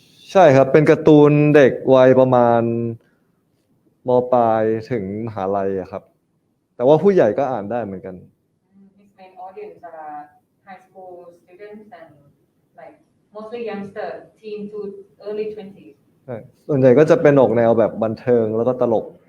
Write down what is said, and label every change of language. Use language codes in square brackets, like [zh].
[th] ใช่ครับเป็นการ์ตูนเด็กวัยประมาณม. ปลายถึงมหาลัยครับแต่ว่าผู้ใหญ่ก็อ่านได้เหมือนกัน [en] His main audience are high school students and like mostly youngster, teen to early 20s. [th] ใช่ส่วนใหญ่ก็จะเป็นออกแนวแบบบันเทิงแล้วก็ตลก